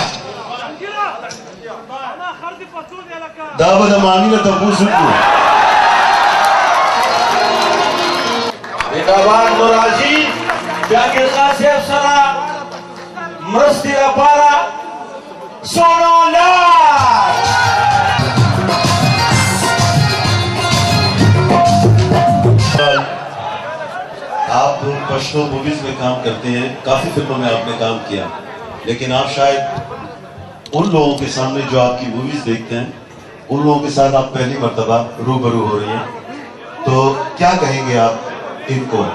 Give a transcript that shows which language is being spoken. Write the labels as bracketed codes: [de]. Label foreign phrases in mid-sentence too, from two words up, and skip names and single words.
[ps] دا به د مامي نه تپوس وکړو. زنده‌باد نور عزیز جهانگیر خان صاحب سره مرستې لپاره سونا لاس. [hi] आप पश्तो मूवीज में काम करते हैं, काफी फिल्मों में आपने काम किया, लेकिन आप शायद उन लोगों के सामने जो आपकी मूवीज देखते हैं उन लोगों के साथ आप पहली मर्तबा रूबरू हो रही हैं, तो क्या कहेंगे आप इनको?